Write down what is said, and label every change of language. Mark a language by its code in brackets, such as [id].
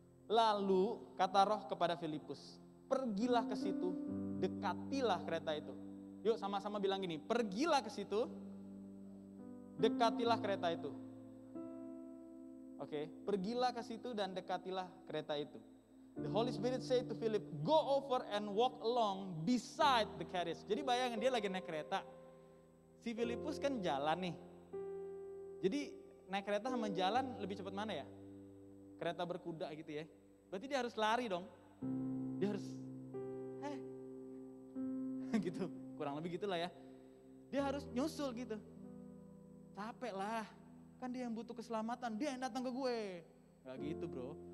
[id] Lalu kata Roh kepada Filipus, pergilah ke situ, dekatilah kereta itu. Yuk sama-sama bilang gini, pergilah ke situ, dekatilah kereta itu. Oke, pergilah ke situ dan dekatilah kereta itu. [en] The Holy Spirit said to Philip, go over and walk along beside the carriage. [id] Jadi bayangin dia lagi naik kereta. Si Filipus kan jalan nih. Jadi naik kereta sama jalan lebih cepat mana ya? Kereta berkuda gitu ya. Berarti dia harus lari dong. Dia harus gitu. Kurang lebih gitulah ya. Dia harus nyusul gitu. Capek lah. Kan dia yang butuh keselamatan, dia yang datang ke gue. Gak gitu bro.